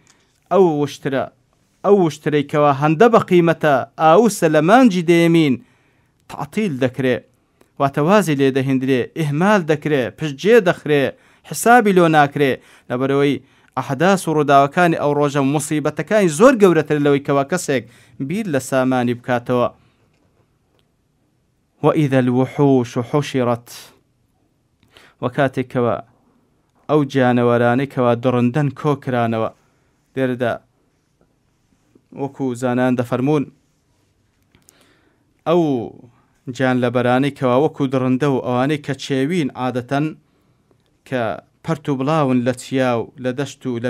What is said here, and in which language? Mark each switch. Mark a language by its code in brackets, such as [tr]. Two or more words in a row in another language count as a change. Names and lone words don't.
[ckb] ئەو وشترەیکەوە هەندە بە قیمەتە ئاوسە لە مانجی دەیەمین تعتیل دەکرێ واتەوازی لێ دەهێندرێ ئیهمال دەکرێ پشتگوێ دەخرێ حسابی لۆ ناکرێ لەبەرەوەی ئەحداس و ڕووداوەکانی ئەو ڕۆژە موسیبەتەکانی زۆر گەورەتر لەوەی کەوا کەسێک بیر لە سامانی بکاتەوە [ar] وإذا الوحوش حشرت [ckb] وكاتێکەوە ئەو جانەوەرانەی کەوا دڕندەن کۆکرانەوە دێرەدا وەکو زانان دەفەرمون ئەو جان لەبەرانەی کەوا وەکو دڕندە و ئەوانەی کە چێوین عادەتەن کە پەرت و بڵاون لە چیاو لە دەشت و لە